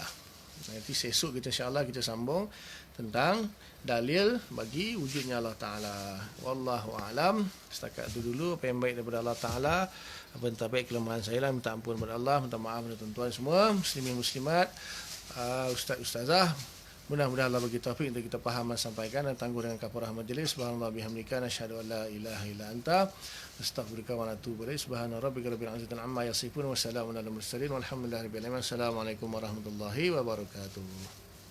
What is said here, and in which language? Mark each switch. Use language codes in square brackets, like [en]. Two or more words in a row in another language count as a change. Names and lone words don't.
[ms] Nanti esok kita insya-Allah kita sambung tentang dalil bagi wujudnya Allah Ta'ala. [ar] والله أعلم. [ms] Setakat itu dulu apa yang baik daripada Allah Ta'ala. Apa yang tak baik kelemahan saya lah. Minta ampun kepada Allah. Minta maaf kepada tuan-tuan semua. Muslimin muslimat. Ustaz-ustazah. Mudah-mudahan Allah bagi taufik untuk kita faham dan sampaikan dan tangguh dengan kafarah majlis. [ar] سبحان الله بحمدك نشهد أن لا إله إلا أنت أستغفرك وأتوب إليك. سبحان ربك رب العزة عما يصفون وسلام على المرسلين والحمد لله رب العالمين. السلام عليكم ورحمة الله وبركاته.